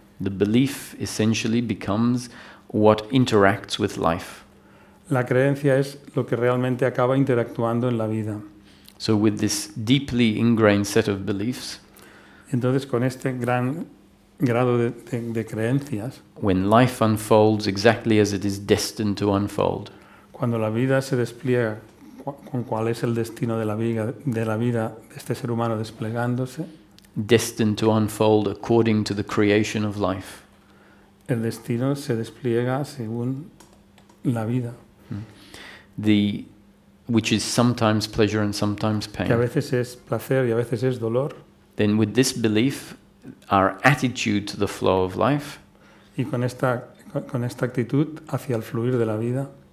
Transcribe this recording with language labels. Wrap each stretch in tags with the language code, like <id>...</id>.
<en>The belief essentially becomes what interacts with life.</en> <es>La creencia es lo que realmente acaba interactuando en la vida.</es> <en>So with this deeply ingrained set of beliefs,</en> <es>entonces con este gran grado de creencias,</es> <en>when life unfolds exactly as it is destined to unfold,</en> <es>cuando la vida se despliega con cuál es el destino de la vida de este ser humano desplegándose,</es> <en>destined to unfold according to the creation of life,</en> <es>el destino se despliega según la vida,</es> <en>which is sometimes pleasure and sometimes pain.</en> <es>Que a veces es placer y a veces es dolor.</es> <en>Then with this belief, our attitude to the flow of life,</en> <es>y con esta actitud hacia el fluir de la vida,</es>